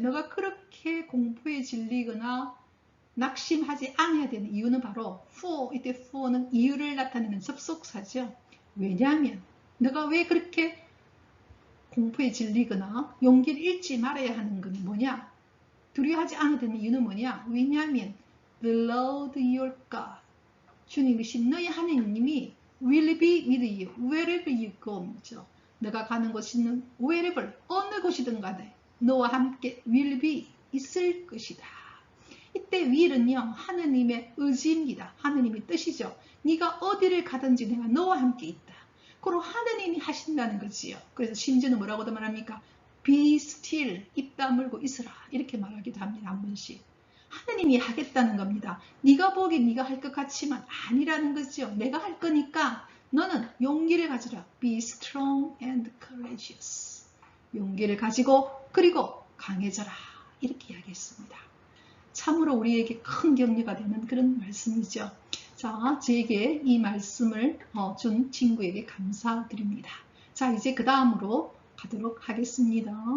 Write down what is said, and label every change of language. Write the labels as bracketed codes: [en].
[ko] 너가 그렇게 공포에 질리거나 낙심하지 않아야 되는 이유는 바로 for, 이때 for는 이유를 나타내는 접속사죠. 왜냐하면 너가 왜 그렇게 공포에 질리거나 용기를 잃지 말아야 하는 건 뭐냐? 두려워하지 않아야 되는 이유는 뭐냐? 왜냐하면 [en] the Lord your God, [ko] 주님이신 너의 하나님이 [en] will be with you wherever you go. [ko] 너가 가는 곳이는 wherever, 어느 곳이든 간에 너와 함께 will be, 있을 것이다. 이때 will은요, 하느님의 의지입니다. 하느님의 뜻이죠. 네가 어디를 가든지 내가 너와 함께 있다. 그럼 하느님이 하신다는 거지요. 그래서 심지어는 뭐라고도 말합니까? [en] Be still, [ko] 입 다물고 있으라. 이렇게 말하기도 합니다. 한 번씩. 하느님이 하겠다는 겁니다. 네가 보기에 네가 할 것 같지만 아니라는 거죠. 내가 할 거니까 너는 용기를 가지라. [en] Be strong and courageous. [ko] 용기를 가지고 그리고 강해져라. 이렇게 이야기했습니다. 참으로 우리에게 큰 격려가 되는 그런 말씀이죠. 자, 제게 이 말씀을 준 친구에게 감사드립니다. 자, 이제 그 다음으로 가도록 하겠습니다.